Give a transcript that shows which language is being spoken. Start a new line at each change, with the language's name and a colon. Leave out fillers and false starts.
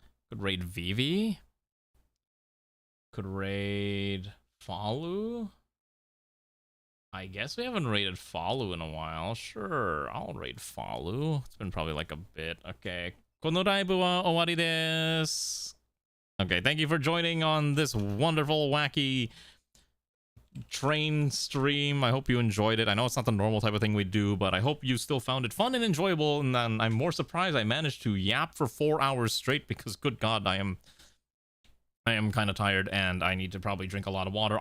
English: Could raid Vivi. Could raid Falu. I guess we haven't rated Follow in a while. Sure, I'll rate Follow. It's been probably like a bit. Okay.
Japanese: このライブは終わりです。
English: Okay, thank you for joining on this wonderful, wacky train stream. I hope you enjoyed it. I know it's not the normal type of thing we do, but I hope you still found it fun and enjoyable. And then I'm more surprised I managed to yap for 4 hours straight because, good God, I am kind of tired and I need to probably drink a lot of water.